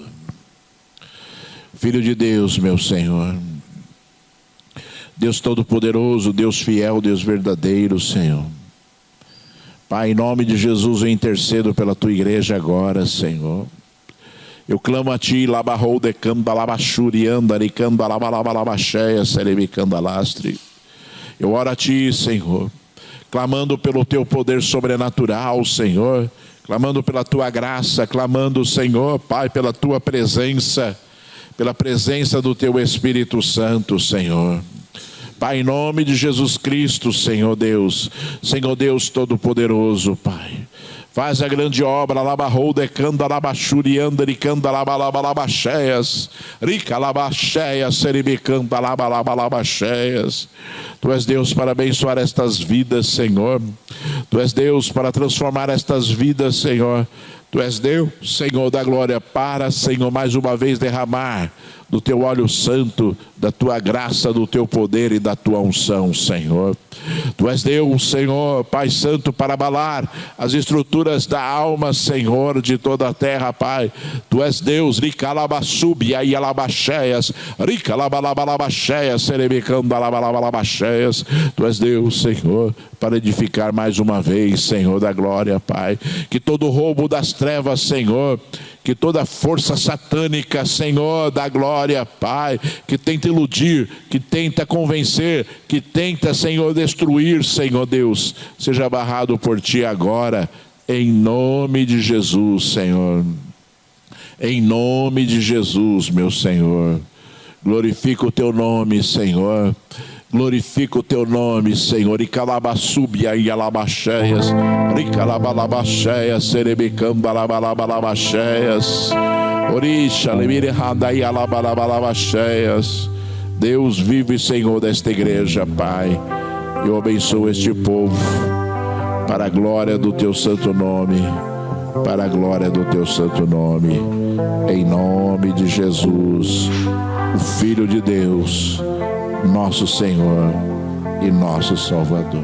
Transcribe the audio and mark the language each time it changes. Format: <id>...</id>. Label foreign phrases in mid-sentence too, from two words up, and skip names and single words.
<pt>Filho de Deus, meu Senhor. Deus Todo-Poderoso, Deus fiel, Deus verdadeiro, Senhor. Pai, em nome de Jesus, eu intercedo pela tua igreja agora, Senhor. Eu clamo a ti, labarrou decamba, labachuri, andaricamba, labalabalabachea, cerebicanda lastre. Eu oro a ti, Senhor, clamando pelo teu poder sobrenatural, Senhor, clamando pela tua graça, clamando, Senhor, Pai, pela tua presença, pela presença do teu Espírito Santo, Senhor. Pai, em nome de Jesus Cristo, Senhor Deus Todo-Poderoso, Pai. Faz a grande obra, labarrou, decanda, labachuri, andaricanda, labalabalabaxeias, rica, labaxeias, seribicanda, labalabalabaxeias. Tu és Deus para abençoar estas vidas, Senhor. Tu és Deus para transformar estas vidas, Senhor. Tu és Deus, Senhor da glória, para, Senhor, mais uma vez derramar do teu óleo santo, da tua graça, do teu poder e da tua unção, Senhor. Tu és Deus, Senhor, Pai Santo, para abalar as estruturas da alma, Senhor, de toda a terra, Pai. Tu és Deus, ricalabassubia e alabaxeias, ricalabalabalabaxeias, serebicando alabalabalabaxeias. Tu és Deus, Senhor, para edificar mais uma vez, Senhor da glória, Pai. Que todo roubo das trevas, Senhor, que toda força satânica, Senhor da glória, Pai, que tenta iludir, que tenta convencer, que tenta, Senhor, destruir, Senhor Deus, seja barrado por ti agora, em nome de Jesus, Senhor. Em nome de Jesus, meu Senhor. Glorifica o teu nome, Senhor. Glorifica o teu nome, Senhor. E calabassubia e alabaxeias, e calabalabaxeias, serebicamba, alabalabalabaxeias. Orisha, lemire handai alabalabalabaxeias. Deus vive, Senhor, desta igreja, Pai. Eu abençoo este povo para a glória do Teu santo nome. Para a glória do Teu santo nome. Em nome de Jesus, o Filho de Deus, nosso Senhor e nosso Salvador.</pt>